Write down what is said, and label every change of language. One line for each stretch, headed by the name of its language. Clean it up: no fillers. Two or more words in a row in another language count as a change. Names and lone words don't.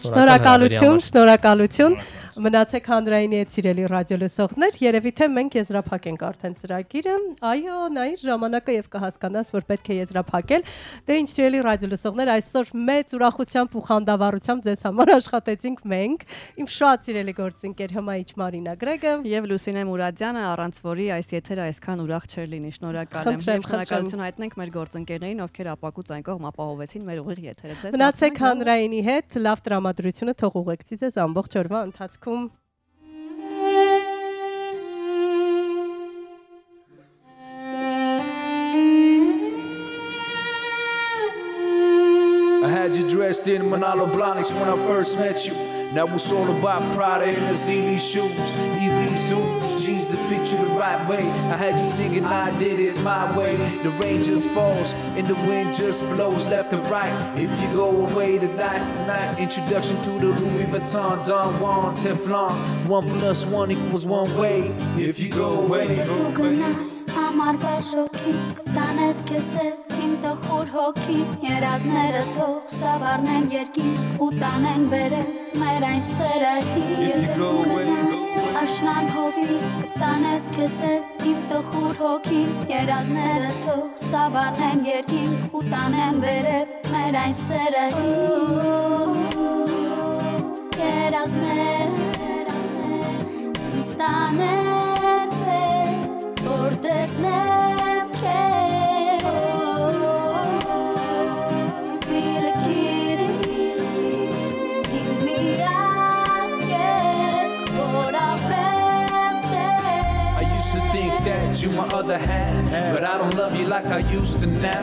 Armenian: շնորհակալություն, մնացեք հանրայինի հետ սիրելի ռադիոլսողներ, երևի թե մենք եզրափակենք արդեն ծրագիրը, այո, նայիր ժամանակը եւ կհասկանաս, որ պետք է եզրափակել, դե ինչ սիրելի ռադիոլսողներ, այսօր մեծ ուրախությամբ ու խանդավառությամբ ձեզ համար աշխատեցինք մենք, իմ շատ սիրելի գործընկեր Հմայիչ Մարինա Գրեգը եւ Լուսինե Մուրադյանը, առանց որի այս եթերը այսքան ուրախ չէր լինի, շնորհակալ եմ, շնորհակալություն հայտնենք մեր գործընկերներին, ովքեր ապակուց այն կողմ ապահովեցին մեր ուղիղ եթերը, ձեզ մնացեք հանրայինի հետ լավ տրամադրությունը թող ուղեկցի ձեզ ամբողջ օրվա ընթացքում
English: I had you dressed in Manolo Blahniks when I first met you. Now it's all about Prada and the Zini shoes, EV Zooms, jeans that fit you the right way. I had you singing, I did it my way. The rain just falls and the wind just blows left and right. If you go away tonight, introduction to the Louis Vuitton, Don Juan, Teflon. 1 + 1 = 1 way. If you go away.
Armenian: իմ տխուր հոգին երազները թող սավառնեն երկին ու տանեն վերև մեր այն սերը աշնան հովի կտանես քեզ հետ իմ տխուր հոգին երազները թող սավառնեն երկին ու տանեն վերև մեր այն սերը երազները ինձ տանեն վեր որ տեսնեմ քեզ
English: You my other half, but I don't love you like I used to now.